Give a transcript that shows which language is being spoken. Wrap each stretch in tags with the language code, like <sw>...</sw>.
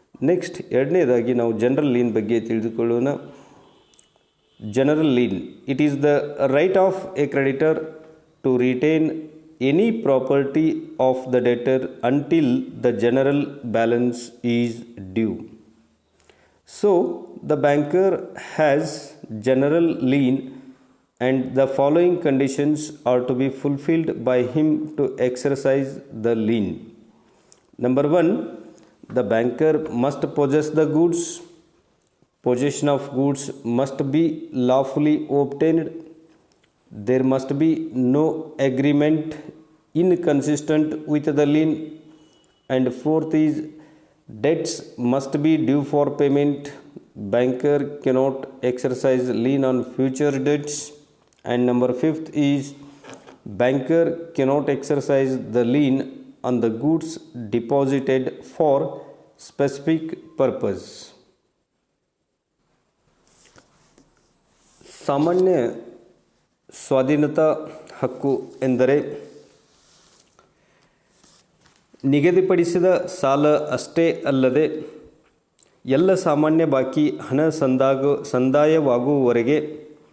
<kn>Next ಎರಡನೇದಾಗಿ ನಾವು general lean ಬಗ್ಗೆ ತಿಳಿದುಕೊಳ್ಳೋಣ.</kn> <en>General lien, it is the right of a creditor to retain any property of the debtor until the general balance is due. So, the banker has general lien and the following conditions are to be fulfilled by him to exercise the lien. Number 1, the banker must possess the goods. Possession of goods must be lawfully obtained. There must be no agreement inconsistent with the lien. And fourth is, debts must be due for payment. Banker cannot exercise lien on future debts. And number fifth is, banker cannot exercise the lien on the goods deposited for specific purpose.</en> <kn>ಸಾಮಾನ್ಯ ಸ್ವಾಧೀನತಾ ಹಕ್ಕು ಎಂದರೆ ನಿಗದಿಪಡಿಸಿದ ಸಾಲ ಅಷ್ಟೇ ಅಲ್ಲದೆ ಎಲ್ಲ ಸಾಮಾನ್ಯ ಬಾಕಿ ಹಣ ಸಂದಾಯವಾಗುವವರೆಗೆ</kn>